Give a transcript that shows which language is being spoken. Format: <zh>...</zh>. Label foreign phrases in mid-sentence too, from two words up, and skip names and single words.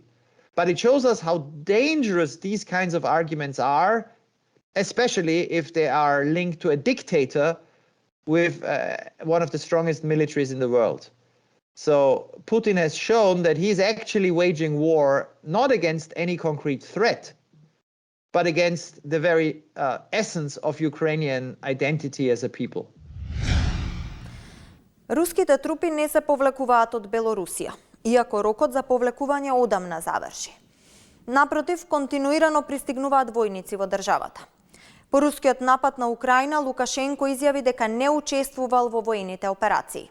<en>But it shows us how dangerous these kinds of arguments are, especially if they are linked to a dictator with one of the strongest militaries in the world. So Putin has shown that he's actually waging war not against any concrete threat, but against the very essence of Ukrainian identity as a people.</en> <mk>Руските трупи не се повлекуваат од Белорусија, иако рокот за повлекување одамна заврши. Напротив, континуирано пристигнуваат војници во државата. По рускиот напад на Украина, Лукашенко изјави дека не учествувал во војните операции.</mk>